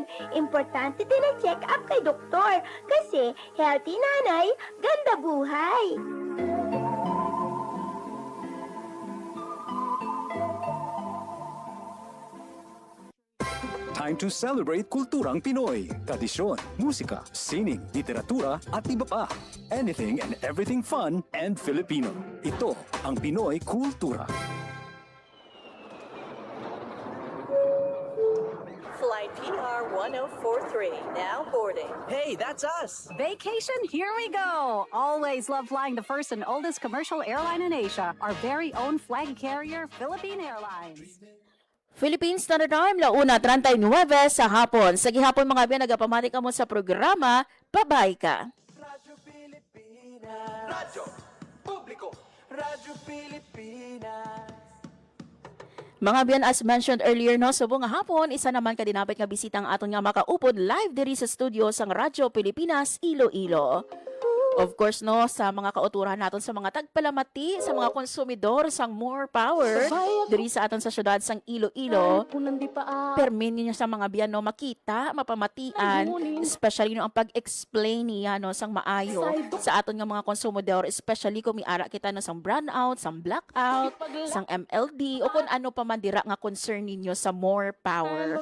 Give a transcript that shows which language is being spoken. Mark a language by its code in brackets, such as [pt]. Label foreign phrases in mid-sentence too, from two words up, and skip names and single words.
[tl] Importante din ang check-up kay doktor. Kasi healthy nanay, ganda buhay. [en] Time to celebrate [tl] kulturang Pinoy, tradisyon, musika, sining, literatura at iba pa. [en] Anything and everything fun and Filipino. [tl] Ito ang Pinoy Kultura. [en] Flight PR 1043, now boarding. Hey, that's us! Vacation, here we go! Always love flying the first and oldest commercial airline in Asia, our very own flag carrier, Philippine Airlines. [hil] Philippine Standard Time, 1:39 sa hapon. Sa gihapon mga biyan, nagapamati ka mo sa programa Babay Ka. Radyo Pilipinas. Radyo Publiko. Radyo Pilipinas. Mga biyan, [en] as mentioned earlier, [hil] no, subong nga hapon, isa naman kadinapit nga bisita ang aton nga makaupod live diri sa studio sang Radyo Pilipinas, Iloilo. [en] Of course, [hil] no, sa mga kauturan naton sa mga tagpalamati, sa mga konsumidor sang more power, diri sa aton sa syudad sang Iloilo, permin niyo sa mga biyan, no, makita, mapamatian, especially no, ang pag-explain niya, no, sang maayo sa aton nga mga konsumidor, especially kung miara kita, no, sang brownout, sang blackout, sang MLD, o kung ano pa man dira nga concern ninyo sa more power.